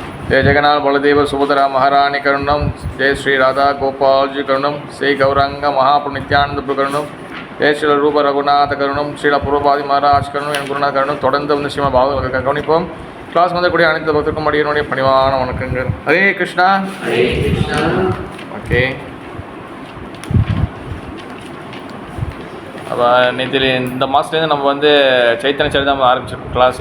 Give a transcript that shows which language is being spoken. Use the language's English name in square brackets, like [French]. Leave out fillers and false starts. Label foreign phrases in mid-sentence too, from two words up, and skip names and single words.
[Sanskrit] जय जगन्नाथ बलदेव सुभद्रा महारानी करुणम, जय श्री राधा गोपाल जी करुणम, श्री गौरांग महाप्रभु नित्यानंद प्रकरणम, जय श्री रूप रघुनाथ करुणम, श्री पूर्वपादी महाराज करुणम, [Tamil] என் குருநாத கருணம். தொடர்ந்து வந்து ஸ்ரீமத் பாகவத கவனிப்போம். கிளாஸ் வந்தக்கூடிய அனைத்து பக்தருக்கும் அடியனுடைய பணிவான வணக்கங்கள். ஹரே கிருஷ்ணா. ஓகே, அப்போ நேற்று இந்த மாதத்துலேருந்து நம்ம வந்து சைத்தன்ய சரிதாம ஆரம்பிச்சிருக்கோம் கிளாஸு.